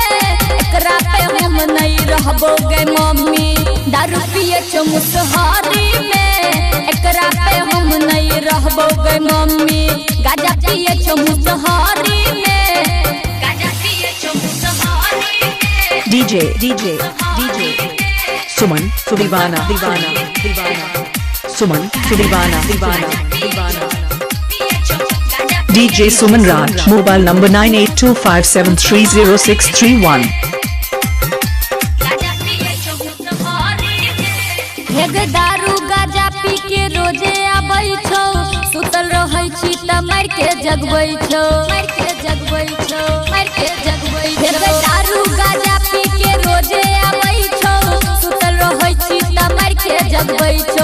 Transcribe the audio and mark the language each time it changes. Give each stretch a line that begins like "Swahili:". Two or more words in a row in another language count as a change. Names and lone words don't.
Maithili: एकरा पे हम नहीं रहबो गे मम्मी दारू पिए छो मुसहरी में। एकरा पे हम नहीं रहबो गे मम्मी गाजा पिए छो मुसहरी में। गाजा पिए छो मुसहरी में।
English: DJ Suman Sudiwana Suman Sudiwana DJ Suman Raj, mobile number 9825730631.
Maithili: दारू गाजा पी के रोजे आबै छौ सुतल रहै छी त मार के जगबै छौ दारू गाजा पी के रोजे आबै छौ सुतल रहै छी त मार के जगबै छौ।